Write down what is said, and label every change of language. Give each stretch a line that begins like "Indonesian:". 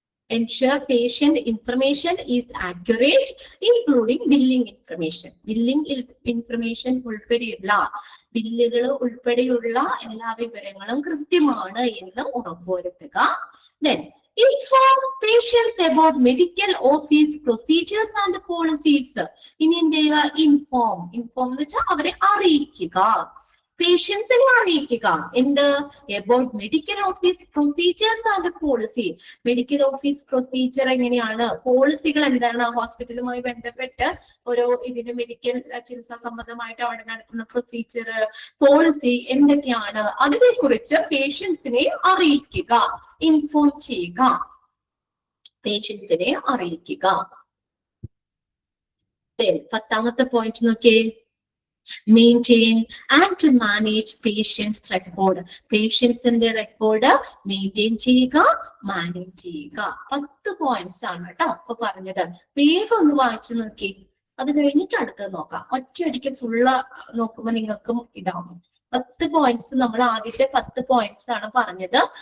English: Ensure patient information is accurate, including billing information.
Malayalam: Billing information ഉൾപ്പെടെയുള്ള ബില്ലുകൾ ഉൾപ്പെടെയുള്ള എല്ലാ വിവരങ്ങളും കൃത്യമാണ് എന്ന് ഉറപ്പുവരുത്തുക.
English: Then inform patients about medical office procedures and policies.
Malayalam: ഇനി എന്ത് ചെയ്യുക? inform എന്ന് വെച്ചാൽ അവരെ അറിയിക്കുക, പേഷ്യൻസിനെ അറിയിക്കുക. എന്ത്?
English: about medical office procedures and policy.
Malayalam: Medical office procedure എങ്ങനെയാണ്, പോളിസികൾ എന്താണ്, ഹോസ്പിറ്റലുമായി ബന്ധപ്പെട്ട് ഓരോ ഇതിന് മെഡിക്കൽ ചികിത്സാ സംബന്ധമായിട്ട് അവിടെ നടത്തുന്ന പ്രൊസീജിയർ, പോളിസി എന്തൊക്കെയാണ്, അതിനെ കുറിച്ച് പേഷ്യൻസിനെ അറിയിക്കുക, ഇൻഫോം ചെയ്യുക, പേഷ്യൻസിനെ അറിയിക്കുക. പത്താമത്തെ പോയിന്റ് നോക്കിയേ.
English: Maintain and manage patients record.
Malayalam: പേഷ്യൻസിന്റെ record maintain ചെയ്യുക, മാനേജ് ചെയ്യുക. 10 പോയിന്റ്സ് ആണ് കേട്ടോ അപ്പൊ പറഞ്ഞത്. വേഗം ഒന്ന് വായിച്ചു നോക്കി, അത് കഴിഞ്ഞിട്ട് അടുത്തത് നോക്കാം. ഒറ്റയടിക്ക് ഫുള്ള് നോക്കുമ്പോൾ നിങ്ങൾക്കും ഇതാവും. 10 പോയിന്റ്സ് നമ്മൾ ആദ്യത്തെ 10 പോയിന്റ്സ് ആണ് പറഞ്ഞത്.